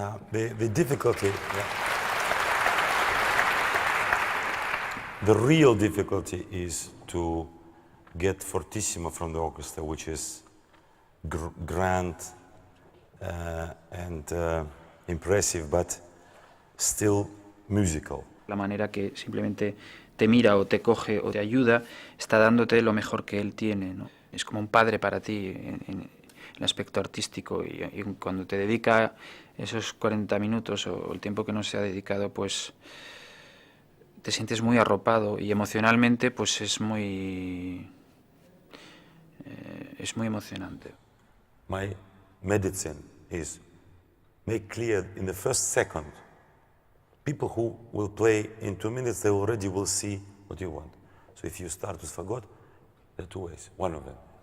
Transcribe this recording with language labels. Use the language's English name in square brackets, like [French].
[English] The difficulty, the real difficulty is to get fortissimo from the orchestra, which is grand and impressive, but still musical. [Spanish] La manera que simplemente te mira o te coge o te ayuda está dándote lo mejor que él tiene, ¿no? Es como un padre para ti en el aspecto artístico y cuando te dedica esos 40 minutos o el tiempo que no se ha dedicado, pues te sientes muy arropado y emocionalmente pues es muy emocionante. [English] My medicine is make clear in the first second. People who will play in 2 minutes, they already will see what you want. So if you start with fagot, there are two ways. One of them.